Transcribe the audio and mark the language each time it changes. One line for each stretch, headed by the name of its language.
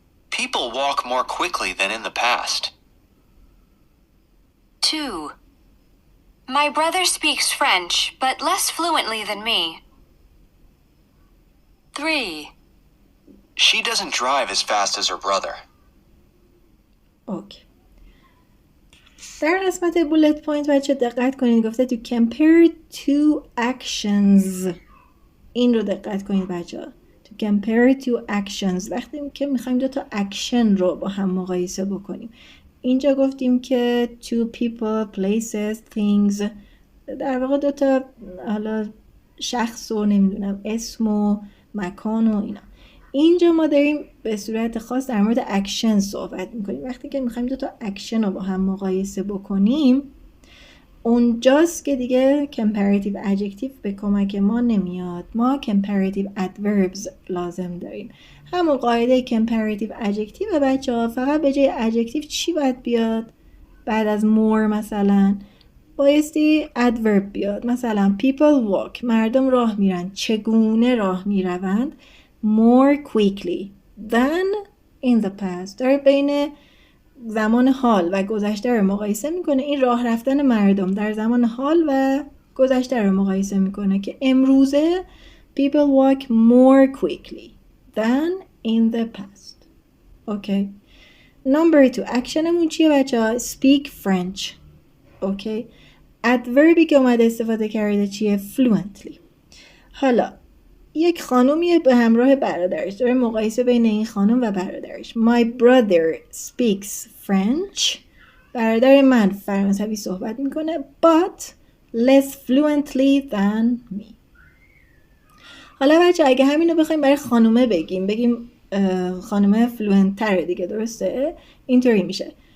English: People walk more quickly than in the past. 2. My brother speaks French, but less fluently than me. 3. She doesn't drive as fast as her brother.
Persian: اوکی، در قسمت بولت پوینت بچه دقت کنید، گفته
English: to compare two actions.
Persian: این رو دقت کنید بچه ها،
English: to compare two actions
Persian: وقتی که میخوایم دو تا اکشن رو با هم مقایسه بکنیم. اینجا گفتیم که
English: two people, places, things،
Persian: در واقع دو تا حالا شخص و نمیدونم اسم و مکان و اینا. اینجا ما داریم به صورت خاص در مورد اکشن صحبت میکنیم. وقتی که میخوایم دو تا اکشن رو با هم مقایسه بکنیم اونجاست که دیگه comparative adjective به کمک ما نمیاد. ما comparative adverbs لازم داریم. همون قاعده comparative adjective بچه ها، فقط به جای adjective چی باید بیاد؟ بعد از more مثلا بایستی adverb بیاد. مثلا
English: people walk،
Persian: مردم راه میرن. چگونه راه میروند؟
English: more quickly than in the past.
Persian: داره بین زمان حال و گذشته رو مقایسه میکنه. این راه رفتن مردم در زمان حال و گذشته رو مقایسه میکنه که امروزه
English: people walk more quickly than in the past.
Persian: اوکی. Number 2 اکشنمون چیه بچه ها؟
English: speak French.
Persian: اوکی. ادوربی که اومده استفاده کرده چیه؟ fluently. حالا یک خانومیه به همراه برادرش، داره مقایسه بین این خانم و برادرش.
English: My brother speaks French.
Persian: برادر من فرانسوی صحبت میکنه
English: but less fluently than me.
Persian: حالا بچه اگه همینو بخوایم برای خانومه بگیم خانومه فلوئنت تره دیگه، درسته؟ اینطوری میشه.